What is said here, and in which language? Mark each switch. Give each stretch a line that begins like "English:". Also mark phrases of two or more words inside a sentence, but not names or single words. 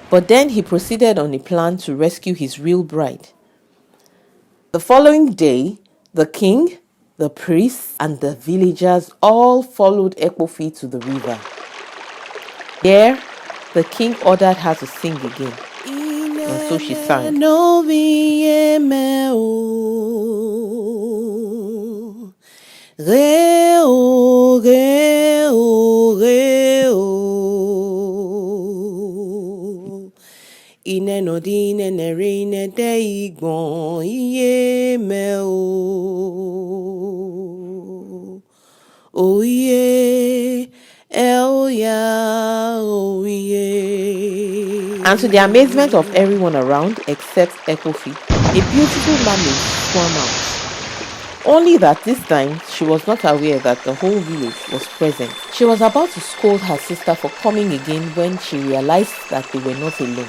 English: But then he proceeded on a plan to rescue his real bride. The following day, the king, the priests, and the villagers all followed Ekpofi to the river. There, the king ordered her to sing again. And so she sang. Re-o, re-o, re-o.
Urhobo: Ine no di nene re ne de igbon iye me o iye el ya o iye.
English: And to the amazement of everyone around except Ekpofi, a beautiful mermaid swam out. Only that this time, she was not aware that the whole village was present. She was about to scold her sister for coming again when she realized that they were not alone.